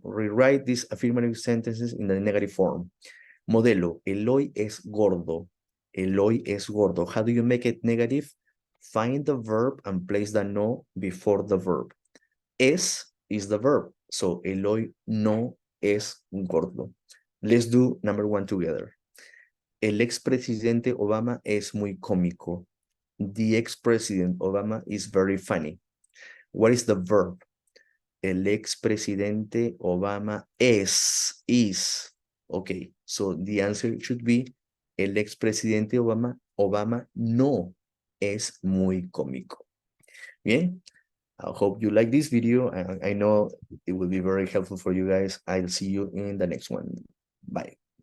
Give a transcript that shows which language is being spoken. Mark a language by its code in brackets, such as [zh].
[en] Rewrite these affirmative sentences in the negative form. Modelo, Eloy es gordo. Eloy es gordo. How do you make it negative? Find the verb and place the no before the verb. Es is the verb. So, Eloy no es gordo. Let's do number 1 together. [es] El expresidente Obama es muy cómico. [en] The ex-president Obama is very funny. What is the verb? El expresidente Obama is. [es] Okay, so the answer should be el expresidente Obama no es muy cómico. [en] Bien, I hope you like this video. I know it will be very helpful for you guys. I'll see you in the next one. Bye.